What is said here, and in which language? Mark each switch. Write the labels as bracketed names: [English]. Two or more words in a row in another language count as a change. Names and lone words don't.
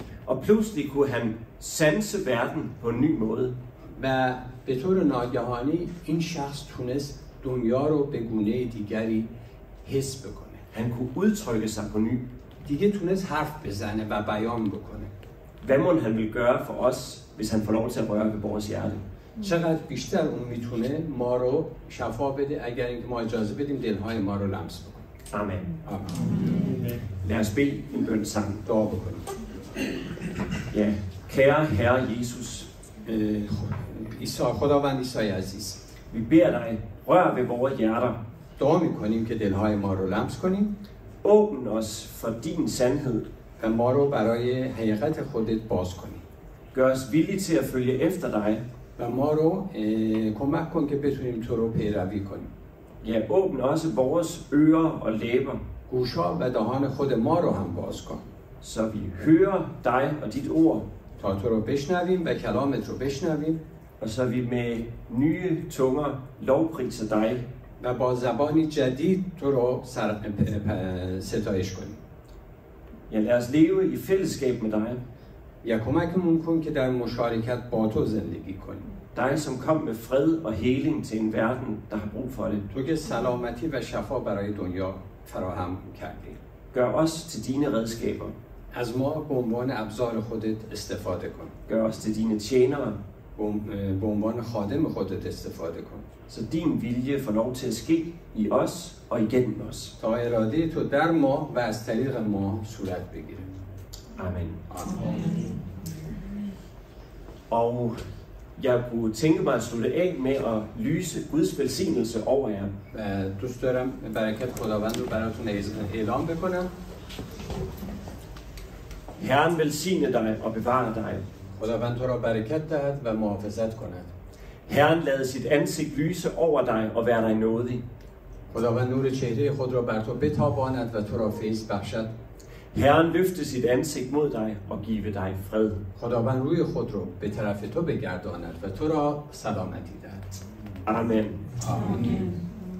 [Danish] Og pludselig kunne han sanse verden på en ny måde. [Persian] و به طور ناگهانی این شخص تونست دنیا رو به گونه دیگری حس بکنه. [Danish] Han kunne udtrykke sig på ny. [Persian] دیگه تونست حرف بزنه و بیان بکنه. [Danish] Hvad må han vil gøre for os, hvis han får lov til at røre ved vores hjerte? [Persian] چقدر بیشتر اون میتونه ما رو شفا بده اگر اینکه ما اجازه بدیم دلهای ما رو لمس بکنه. [Danish] Amen. [Persian] آمین. [Danish] Lad os bede en bøn sammen. [Persian] دعا بکنیم. [Danish] Ja, kære Herre Jesus, [Persian] عیسی خداوند عیسی عزیز، [Danish] vi beder dig, rør ved vores hjerter. [Persian] دعا میکنیم که دلهای ما رو لمس کنیم. [Danish] Åbn os for din sandhed. [Persian] و ما رو برای حقیقت خودت باز کنیم. [Danish] Gør os villige til at følge efter dig. [Persian] و ما رو کمک کن که بتونیم تو رو پیروی کنیم. [Danish] Ja, åbn også vores ører og læber, [Persian] گوشا و دهان خود ما رو هم باز کن [Danish] så vi hører dig og dit ord, [Persian] تا تو رو بشنویم و کلامت رو بشنویم [Danish] og så vi med nye tunger lovpriser dig. [Persian] و با زبانی جدید تو رو ستایش کنیم. [Danish] Ja, lad os leve i fællesskab med dig. [Persian] یا کمکمون کن که در مشارکت با تو زندگی کنیم. [Danish] Dig, som kom med fred og heling til en verden, der har brug for det. [Persian] تو که سلامتی و شفا برای دنیا فراهم کردی. [Danish] Gør os til dine redskaber. [Persian] از ما به عنوان ابزار خودت استفاده کن. [Danish] Gør os til dine tjenere, [Persian] به عنوان خادم خودت استفاده کن. [Danish] så din vilje får lov til at ske i os og igennem os. [Persian] تا اراده تو در ما و از طریق ما صورت بگیره. [Danish] Amen. [Persian] آمین. [Danish] Og jeg kunne tænke mig at slutte af med at lyse Guds velsignelse over jer. [Persian] دوست دارم برکت خداوند رو براتون اعلام بکنم. [Danish] Herren velsigne dig og bevare dig. [Persian] خداوند تو را برکت دهد و محافظت کند. [Danish] Herren lade sit ansigt lyse over dig og være dig nådig. [Persian] خداوند نور چهره خود را بر تو بتاباند و تو را فیض بخشد. [Danish] Herren løfte sit ansigt mod dig og give dig fred. [Persian] خداوند روی خود را به طرف تو بگرداند و تو را سلامتی دهد. [Danish] Amen. [Persian] آمین.